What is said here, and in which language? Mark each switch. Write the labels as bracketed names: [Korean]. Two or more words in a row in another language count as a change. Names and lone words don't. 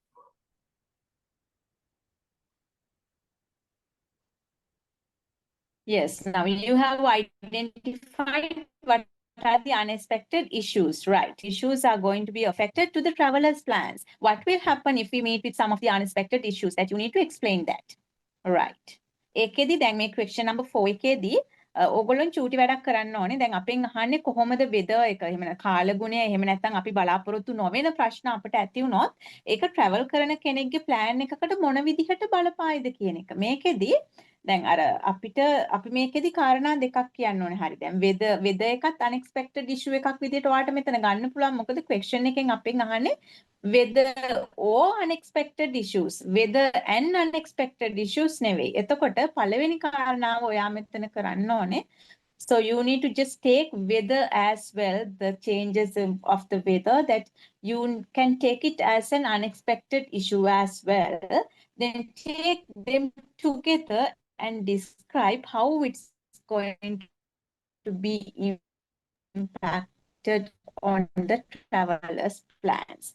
[English] Yes, now you have identified what are the unexpected issues, right? Issues are going to be affected to the traveler's plans. What will happen if we meet with some of the unexpected issues that you need to explain that? Right. [Sinhala] ඒකෙදි දැන් මේ [English] question number 4 [Sinhala] එකේදී ඕගොල්ලෝ චූටි වැඩක් කරන්න ඕනේ. දැන් අපෙන් අහන්නේ කොහොමද weather එක එහෙම කාලගුණය එහෙම නැත්නම් අපි බලාපොරොත්තු නොවන ප්‍රශ්න අපිට ඇති වුණොත් ඒක travel කරන කෙනෙක්ගේ plan එකකට මොන විදිහට බලපායිද කියන එක. මේකෙදි දැන් අර අපිට අපි මේකෙදි කාරණා දෙකක් කියන්න ඕනේ. හරි. දැන් weather එකත් [English] unexpected issue [Sinhala] එකක් විදිහට ඔයාලට මෙතන ගන්න පුළුවන්. මොකද question එකෙන් අපෙන් අහන්නේ [English] weather or unexpected issues. Weather and unexpected issues [Sinhala] නෙවෙයි. එතකොට පළවෙනි කාරණාව ඔයා මෙතන කරන්න ඕනේ. [English] So you need to just take weather as well, the changes of the weather, that you can take it as an unexpected issue as well. Then take them together and describe how it's going to be impacted on the traveler's plans.